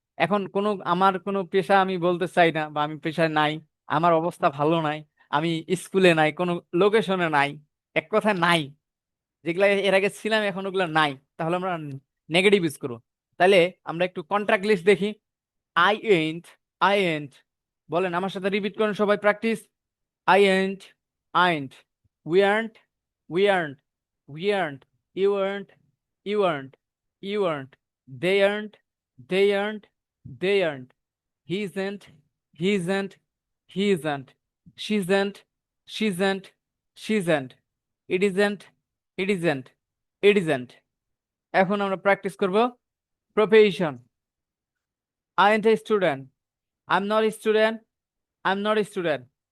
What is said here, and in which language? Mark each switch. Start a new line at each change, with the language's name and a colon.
Bangla: এখন আমার কোনো পেশা আমি বলতে চাই না, বা আমি পেশায় নাই, আমার অবস্থা ভালো নাই, আমি স্কুলে নাই, কোনো লোকেশনে নাই, এক কথায় নাই, যেগুলা এর আগে ছিলাম এখন ওগুলো নাই, তাহলে আমরা নেগেটিভ ইউজ করবো। তাহলে আমরা একটু কন্ট্রাক্ট লিস্ট দেখি।
English: I ant, I ant,
Bangla: বলেন আমার সাথে, রিপিট করেন সবাই, practice.
English: I ain't, ain't, we aren't, we aren't, we aren't, you aren't, you aren't, you aren't, they aren't, they aren't, they aren't, he isn't, he isn't, he isn't, she isn't, she isn't, she isn't, it isn't, it isn't, it isn't.
Bangla: এখন আমরা practice করব profession.
English: I ain't a student, I'm not a student, I'm not a student.